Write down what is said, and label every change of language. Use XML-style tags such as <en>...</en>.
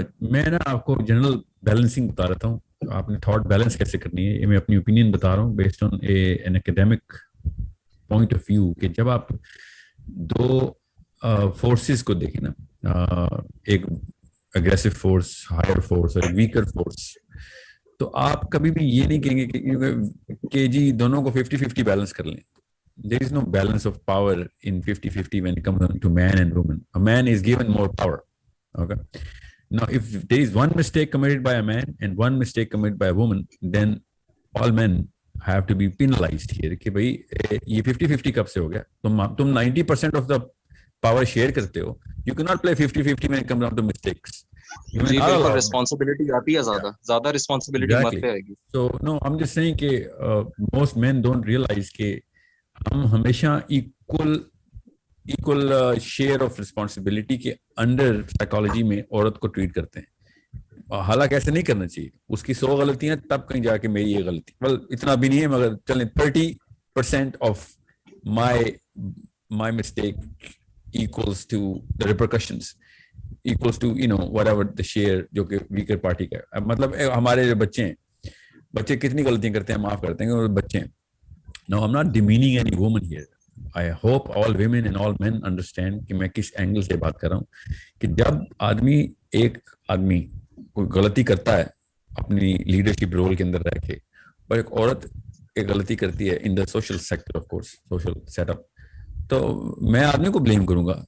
<ur>میں نا آپ کو جنرل بیلنسنگ بتا رہتا ہوں, آپ نے تھاٹ بیلنس کیسے کرنی ہے, یہ میں اپنی اوپینین بتا رہا ہوں</ur> <en>Based on an academic point of view.</en> <ur>کہ جب آپ دو فورسز کو دیکھیں نا, ایک اگریسو فورس, ہائر فورس, اور ایک ویکر فورس, تو آپ کبھی بھی یہ نہیں کہیں گے کہ جی دونوں کو 50-50 بیلنس کر لیں.</ur> <en>There is no balance of power in 50-50 when it comes to man and woman. A man is given more power. Okay. Now, if there is one mistake committed by a man and one mistake committed by a woman, then all men have to be penalized here.</en> <ur>کہ بھائی یہ 50-50 کب سے ہو گیا, تم</ur> <en>90% of the power share</en> <ur>کرتے ہو.</ur> <en>You cannot play 50-50 when it comes down to mistakes.</en> <ur>جی بالکل, responsibility آتی ہے, زیادہ ریسپانسبلٹی مرد پہ آئے گی.</ur> <en>So no, I'm just saying کہ most men don't realize</en> <ur>کہ ہم ہمیشہ ایکول شیئر آف رسپانسبلٹی کے انڈر سائیکالوجی میں عورت کو ٹریٹ کرتے ہیں. حالانکہ ایسے نہیں کرنا چاہیے. اس کی 100 غلطیاں, تب کہیں جا کے میری یہ غلطی, اتنا بھی نہیں ہے, مگر چلیں 30%</ur> <en>of my mistake equals to the repercussions, equals to whatever the share</en> <ur>جو کہ ویکر پارٹی کا ہے. مطلب ہمارے جو بچے کتنی غلطیاں کرتے ہیں, معاف کرتے ہیں, بچے ہیں.</ur> <en>No, I'm not demeaning any woman here. I hope all women and all men understand</en> <ur>کہ میں کس اینگل سے بات کر رہا ہوں. کہ جب ایک آدمی کوئی غلطی کرتا ہے اپنی لیڈرشپ رول کے اندر رہ کے, اور ایک عورت ایک غلطی کرتی ہے</ur> <en>in the social sector,</en> <ur>of course social set up, تو میں آدمی کو بلیم کروں گا.</ur>